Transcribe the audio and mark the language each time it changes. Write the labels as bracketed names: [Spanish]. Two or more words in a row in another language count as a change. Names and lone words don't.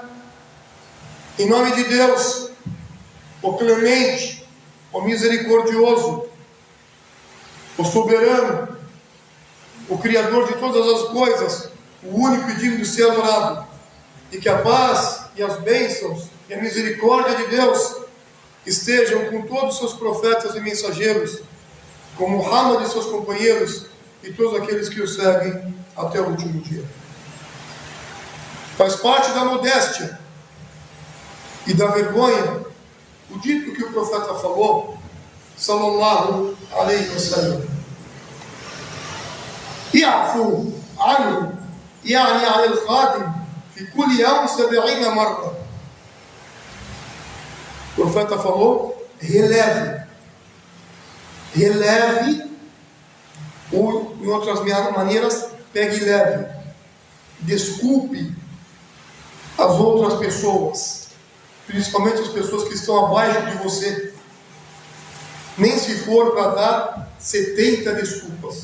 [Portuguese] Em nome de Deus, o clemente, o misericordioso, o soberano, o Criador de todas as coisas, o único e digno de ser adorado, e que a paz e as bênçãos e a misericórdia de Deus estejam com todos os seus profetas e mensageiros, com Muhammad e seus companheiros e todos aqueles que o seguem até o último dia. Faz parte da modéstia e da vergonha o dito que o profeta falou, [Arabic] صلى الله عليه وسلم: اعفوا عنه، يعني عن الخادم، في كل يوم 70 مرة. [Portuguese] O profeta falou: releve, ou em outras maneiras, pegue leve, desculpe as outras pessoas, principalmente as pessoas que estão abaixo de você, nem se for para dar 70 desculpas.